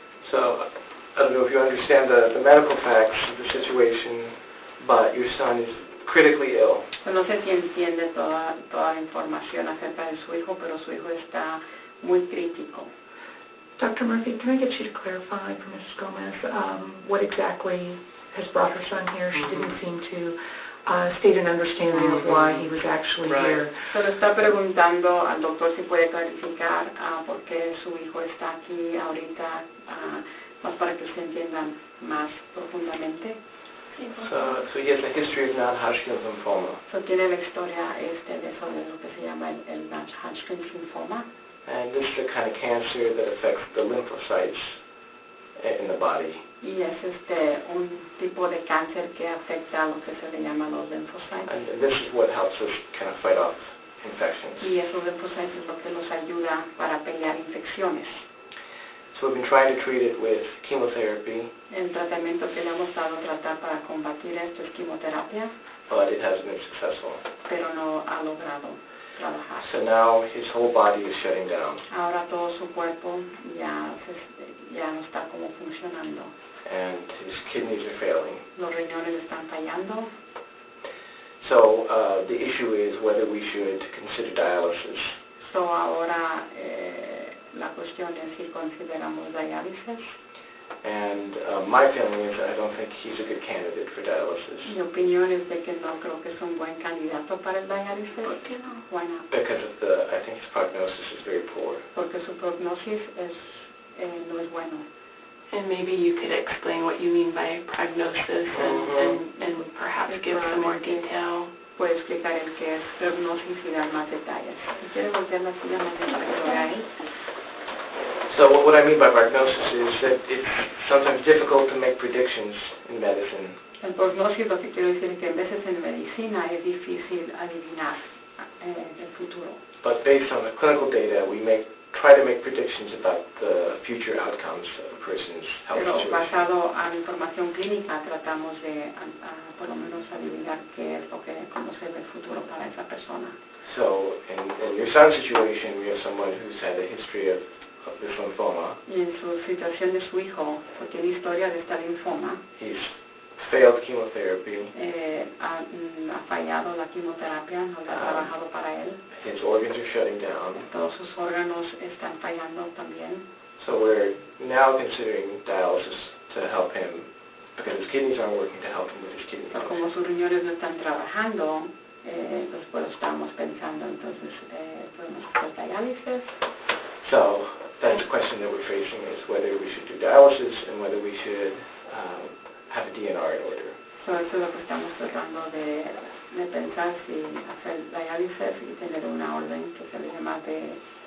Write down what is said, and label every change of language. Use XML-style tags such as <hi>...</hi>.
<en>So, I don't know if you understand the medical facts of the situation, but your son is critically ill.</en> <es>Pues no sé si entiende toda la información acerca de su hijo, pero su hijo está muy crítico.</es> <en>Dr. Murphy, can I get you to clarify for Mrs. Gomez what exactly has brought her son here? She didn't seem to state an understanding of why he was actually here.</en> <es>Se le está preguntando al doctor si puede clarificar por qué su hijo está aquí ahorita, más para que se entiendan más profundamente.</es> <en>So he has a history of non-Hodgkin's lymphoma.</en> <es>So tiene la historia de eso, de lo que se llama el non-Hodgkin's lymphoma.</es> <en>And this is the kind of cancer that affects the lymphocytes in the body.</en> <es>Y es un tipo de cáncer que afecta a lo que se le llama los linfocytes.</es> <en>And this is what helps us kind of fight off infections.</en> <es>Y esos linfocytes es lo que nos ayuda para pelear infecciones.</es> <en>So we've been trying to treat it with chemotherapy.</en> <es>El tratamiento que le hemos dado a tratar para combatir esto es quimioterapia,</es> <en>But it hasn't been successful.</en> <es>pero no ha logrado trabajar.</es> <en>So now his whole body is shutting down.</en> <es>Ahora todo su cuerpo ya no está como funcionando.</es> <en>And his kidneys are failing.</en> <es>Los riñones están fallando.</es> <en>So the issue is whether we should consider dialysis.</en> <es>So ahora la cuestión es si consideramos diálisis.</es> <en>And my feeling is I don't think he's a good candidate for dialysis.</en> <es>Mi opinión es de que no creo que es un buen candidato para el diálisis. ¿Por qué no?</es> <en>Why not? Because I think his prognosis is very poor.</en> <es>Porque su prognosis no es bueno.</es> <en>And maybe you could explain what you mean by prognosis and perhaps give some more detail.</en> <es>Puede explicar el que es prognosis y dar más detalles. Si quiere volver la silla más ahí.</es> <en>So what I mean by prognosis is that it's sometimes difficult to make predictions in medicine.</en> <es>El prognosis lo que quiero decir es que a veces en medicina es difícil adivinar el futuro.</es> <en>But based on the clinical data, we try to make predictions about the future outcomes of a person's health</en> <es>Pero</es> <en>situation.</en> <es>basado en la información clínica tratamos de por lo menos adivinar qué es lo que cómo se ve el futuro para esa persona.</es> <en>So in your son's situation, we have someone who's had a history of this lymphoma.</en> <es>Y en su situación de su hijo, porque tiene historia de esta linfoma,</es> <en>He's failed chemotherapy.</en> <es>Ha fallado la quimioterapia, no le ha trabajado para él.</es> <en>His organs are shutting down.</en> <es>Todos sus órganos están fallando también.</es> <en>So we're now considering dialysis to help him because his kidneys aren't working to help him with his kidney So, function.</en> <es>como sus riñones no están trabajando, pues estamos pensando, entonces, podemos hacer diálisis.</es> <en>So that's the question that we're facing, is whether we should do dialysis and whether we should have a DNR in order.</en> <es>So, eso es lo que estamos tratando de pensar, si hacer diálisis y tener una orden que se le llama DNR.</es>